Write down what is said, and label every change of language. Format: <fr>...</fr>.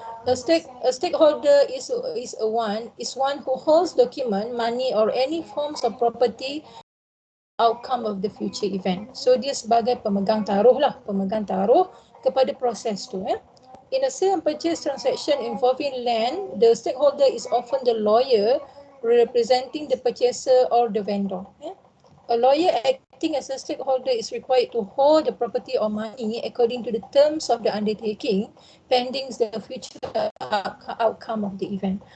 <en>A stakeholder is one who holds document, money or any forms of property outcome of the future event.</en> <ms>So dia sebagai pemegang taruh lah, pemegang taruh kepada proses tu.</ms> <en>In a sale and purchase transaction involving land, the stakeholder is often the lawyer representing the purchaser or the vendor. A lawyer acting as a stakeholder is required to hold the property or money according to the terms of the undertaking, pending the future outcome of the event.</en>